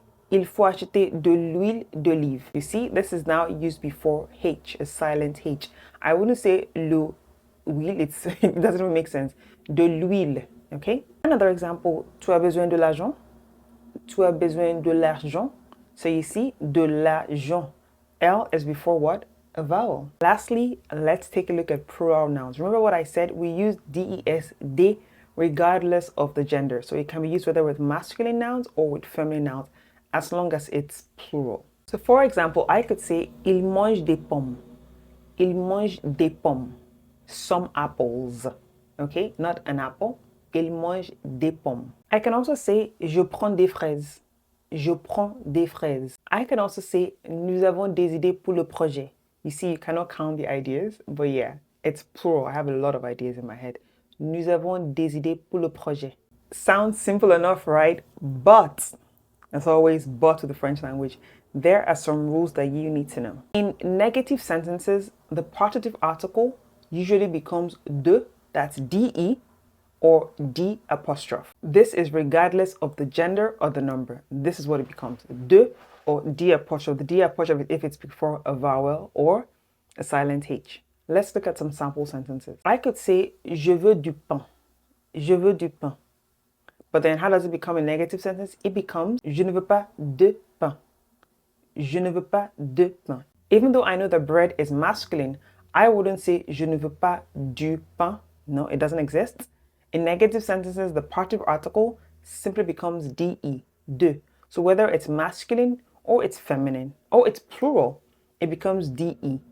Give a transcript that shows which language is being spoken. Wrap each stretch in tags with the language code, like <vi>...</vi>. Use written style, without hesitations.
<fr>Il faut acheter de l'huile d'olive.</fr> <en>You see, this is now used before H, a silent H. I wouldn't say l'huile, it doesn't even make sense.</en> <fr>De l'huile,</fr> <en>okay? Another example,</en> <fr>tu as besoin de l'argent. Tu as besoin de l'argent.</fr> <en>So you see,</en> <fr>de l'argent.</fr> <en>L is before what? A vowel. Lastly, let's take a look at plural nouns. Remember what I said? We use DES, de, regardless of the gender. So it can be used whether with masculine nouns or with feminine nouns, as long as it's plural. So for example, I could say,</en> <fr>il mange des pommes. Il mange des pommes.</fr> <en>Some apples. Okay, not an apple.</en> <fr>Il mange des pommes.</fr> <en>I can also say,</en> <fr>je prends des fraises. Je prends des fraises.</fr> <en>I can also say,</en> <fr>nous avons des idées pour le projet.</fr> <en>You see, you cannot count the ideas, but yeah, it's plural. I have a lot of ideas in my head.</en> <fr>Nous avons des idées pour le projet.</fr> <en>Sounds simple enough, right? But, as always, but with the French language, there are some rules that you need to know. In negative sentences, the partitive article usually becomes de, that's de, or d apostrophe. This is regardless of the gender or the number. This is what it becomes, de or d apostrophe. The d apostrophe if it's before a vowel or a silent H. Let's look at some sample sentences. I could say,</en> <fr>je veux du pain.</fr> <en>Je veux du pain. But then how does it become a negative sentence? It becomes,</en> <fr>je ne veux pas de pain. Je ne veux pas de pain.</fr> <en>Even though I know that bread is masculine, I wouldn't say,</en> <fr>je ne veux pas du pain.</fr> <en>No, it doesn't exist. In negative sentences, the partitive article simply becomes de, de. So whether it's masculine or it's feminine or it's plural, it becomes de.</en>